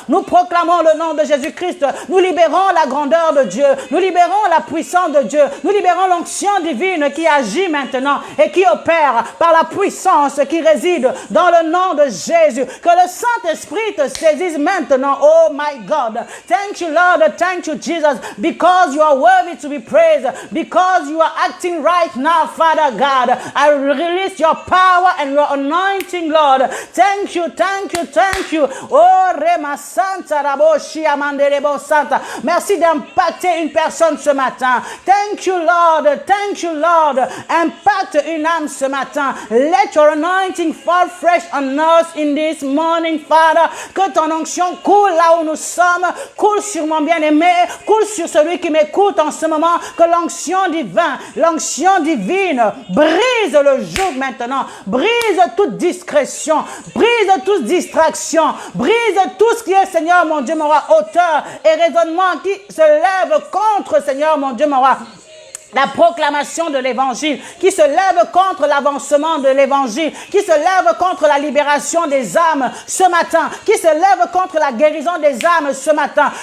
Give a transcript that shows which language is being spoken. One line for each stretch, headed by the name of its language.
French: Nous proclamons le nom de Jésus-Christ. Nous libérons la grandeur de Dieu. Nous libérons la puissance de Dieu. Nous libérons l'onction divine qui agit maintenant et qui opère par la puissance qui réside dans le nom de Jésus. Que le Saint-Esprit te saisisse maintenant.
English: Oh my God. Thank you, Lord. Thank you, Jesus. Because you are worthy to be praised. Because you are acting right now, Father God. I release your power and your anointing, Lord. Thank you, thank you, thank you. Oh, Rema Santa Raboshi Amanderebo Santa.
French: Merci d'impacter une personne ce matin.
English: Thank you, Lord. Thank you, Lord.
French: Impacte une âme ce matin.
English: Let your anointing fall fresh on us in this morning, Father.
French: Que ton onction coule là où nous sommes. Coule sur mon bien-aimé. Coule sur celui qui m'écoute en ce moment. Que l'onction divine brise le joug maintenant. Brise toute discrétion. Brise toute distraction. Brise tout ce qui est, Seigneur mon Dieu, mon roi, hauteur et raisonnement qui se lève contre, Seigneur mon Dieu, mon roi, la proclamation de l'évangile, qui se lève contre l'avancement de l'évangile, qui se lève contre la libération des âmes ce matin, qui se lève contre la guérison des âmes ce matin.